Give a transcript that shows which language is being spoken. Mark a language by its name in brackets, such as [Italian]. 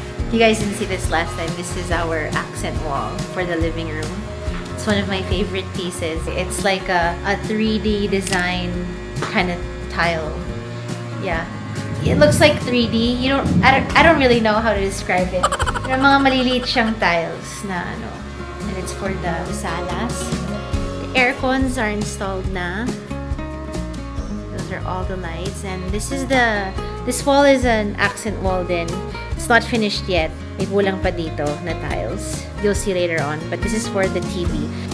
[English] You guys didn't see this last time. This is our accent wall for the living room. It's one of my favorite pieces. It's like a 3D design kind of tile. Yeah. It looks like 3D. I don't really know how to describe it. [Filipino] Pero mga maliliit siyang tiles na ano. [English] And it's for the salas. The air cons are installed na. Those are all the lights. And this wall is an accent wall din. It's not finished yet. [Filipino] May kulang pa dito na tiles. [English] You'll see later on. But this is for the TV.